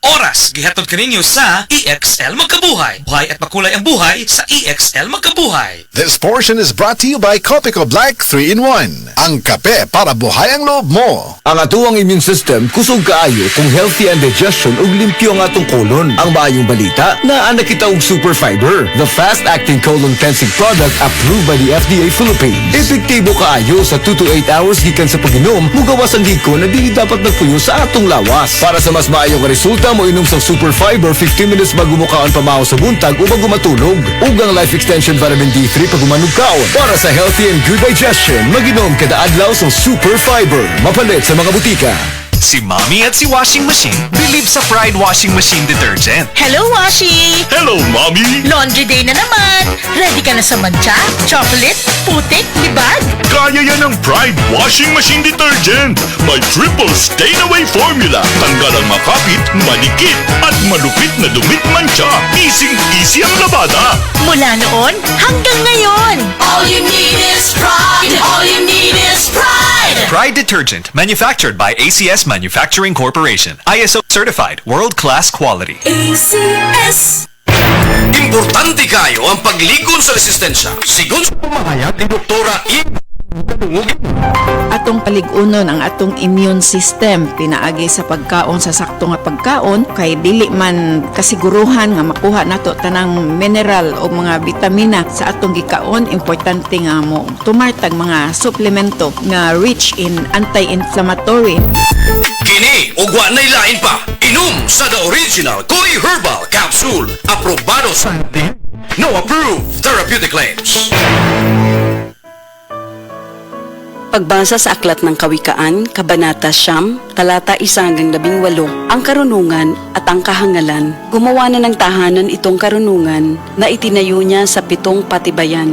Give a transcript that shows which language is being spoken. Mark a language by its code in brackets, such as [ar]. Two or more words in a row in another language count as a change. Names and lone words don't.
[ceb] Plus, gihatod kaninyo sa EXL Magkabuhay. [tl] Buhay at makulay ang buhay sa EXL Magkabuhay. [en] This portion is brought to you by Copico Black 3-in-1. [tl] Ang kape para buhay ang loob mo. [ceb] Ang atuang [en] immune system [ceb] kusog kaayo kung [en] healthy and digestion [ceb] ug limpyo ang atong kolon. Ang maayong balita na anak kita og Super Fiber, [en] the fast-acting colon cleansing product approved by the FDA Philippines. [ceb] Epektibo kaayo sa 2 to 8 hours gikan sa pag-inom, mugawas ang giko na dili dapat nagpuyo sa atong lawas. Para sa mas maayong resulta mo inom sa Super Fiber 15 minutes bago mo kaon pamahaw sa buntag o bago matulog. Ug ang Life Extension Vitamin D3 pag umanog kaon. Para sa [en] healthy and good digestion, [ceb] mag-inom kada adlaw sa Super Fiber. Mapalit sa mga butika. [tl] Si Mommy at si Washing Machine believe sa Pride Washing Machine Detergent. [en] Hello, Washi! Hello, Mommy! [tl] Laundry day na naman! Ready ka na sa mancha, chocolate, putik, libag? Kaya yan ng Pride Washing Machine Detergent. May [en] triple stain-away formula. [tl] Tanggal ang makapit, malikit, at malupit na dumit mancha. Easy ang labada. Mula noon hanggang ngayon! [en] All you need is pride. All you need is pride. Pride Detergent, manufactured by ACS Manufacturing Corporation. ISO certified, world-class quality. ACS. [ceb] Importante kayo ang pagligon sa resistensya. Sigon sa pamahayag ni Doktora Atong paligunon ang atong immune system pinaagi sa pagkaon sa sakto nga pagkaon kay dili man kasiguruhan nga makuha nato tanang mineral o mga bitamina sa atong gikaon. Importante nga mo tumartag mga suplemento nga [en] rich in anti-inflammatory. [ceb] Kini ug wa nay lain pa. Inom sa [en] the original [ceb] Koi Herbal Capsule. Aprobado sa [en] No approved therapeutic claims. [tl] Pagbasa sa Aklat ng Kawikaan, Kabanata 9, Talata 1-18, ang karunungan at ang kahangalan. Gumawa na ng tahanan itong karunungan na itinayo niya sa 7 patibayan.